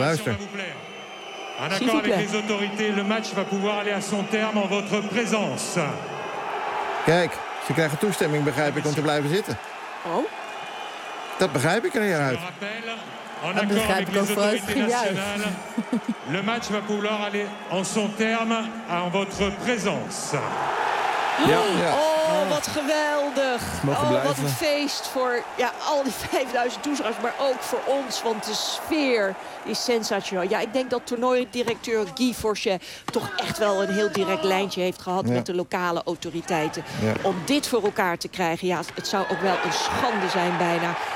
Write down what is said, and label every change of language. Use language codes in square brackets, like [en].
[fr] En accord avec les autorités, le match va pouvoir aller à son terme en votre présence. [nl] Kijk, ze krijgen toestemming, begrijp ik, om te blijven zitten. Oh? Dat begrijp ik er niet uit. Dat begrijp ik ook vooruit, ging juist. [fr] Le match va pouvoir aller en son terme en votre présence. [nl] Ja, ja. Oh, Oh, wat geweldig. Oh, wat een feest voor ja, al die 5000 toeschouwers, maar ook voor ons. Want de sfeer is sensationeel. Ja, ik denk dat toernooidirecteur Guy Forget toch echt wel een heel direct lijntje heeft gehad met de lokale autoriteiten. Ja. Om dit voor elkaar te krijgen. Ja, het zou ook wel een schande zijn bijna.